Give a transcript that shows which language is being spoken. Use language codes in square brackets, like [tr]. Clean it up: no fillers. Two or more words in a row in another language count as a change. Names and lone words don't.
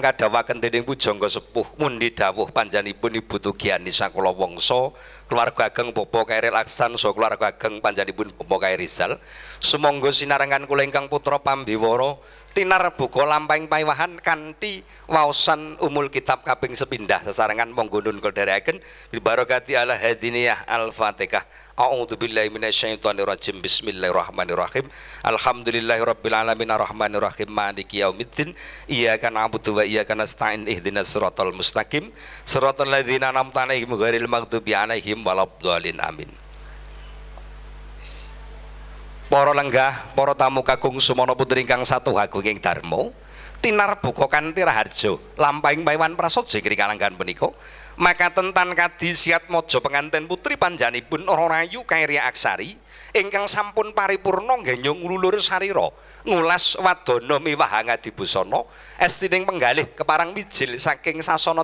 [jv] kadhawaken dening pujangga sepuh mundi dawuh panjenenganipun Ibu Tugiani sakula wangsa keluarga ageng Bapa Kairil Aksan saha keluarga ageng panjenenganipun Bapa Kair Rizal sumangga sinarengan kula ingkang putra pambiwara tinar buka lampahing paewahan kanthi waosan [ar] أم الكتاب [jv] kaping sepindah sesarengan monggo nun kederekaken [ar] ببركة على هذه النية الفاتحة. أعوذ بالله من الشيطان الرجيم. بسم الله الرحمن الرحيم. الحمد لله رب العالمين الرحمن الرحيم مالك يوم الدين. إياك نعبد وإياك نستعين اهدنا الصراط المستقيم. صراط الذين أنعمت عليهم غير المغضوب عليهم ولا الضالين. Amin. [jv] Para lenggah, para tamu kakung Sumana Putri ingkang satuh agung ing dharma, tinar buka kanthi raharja lampahing paewan prasaja ing kalanggan punika. Makaten tan kadi siat mojo penganten putri panjenenganipun Rahayu Kairya Aksari ingkang sampun paripurna ngganyung ngululur sarira ngulas wadana miwah ngadibusana estining penggalih keparang mijil saking sasana